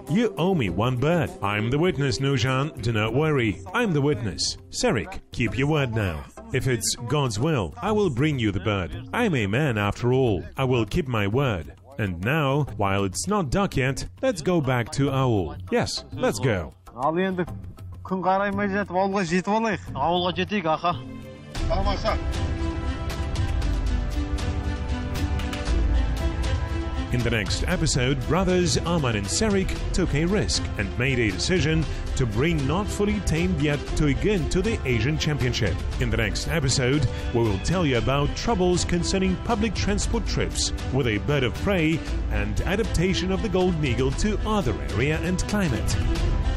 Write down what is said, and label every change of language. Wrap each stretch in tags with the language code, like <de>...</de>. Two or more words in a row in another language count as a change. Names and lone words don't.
<en>You owe me one bird. I'm the witness, Nurjan. Do not worry. I'm the witness. Serik, keep your word now. If it's God's will, I will bring you the bird. I'm a man after all. I will keep my word. And now, while it's not dark yet, let's go back to Aul. Yes, let's go.</en> <kk>Ал енді күн қараймай жатып ауылға жетіп алайық. Ауылға жетейік, аха. Тамаша.</kk> <en>In the next episode, brothers Aman and Serik took a risk and made a decision to bring not fully tamed yet Tuigun to the Asian Championship. In the next episode, we will tell you about troubles concerning public transport trips with a bird of prey and adaptation of the golden eagle to other area and climate.</en>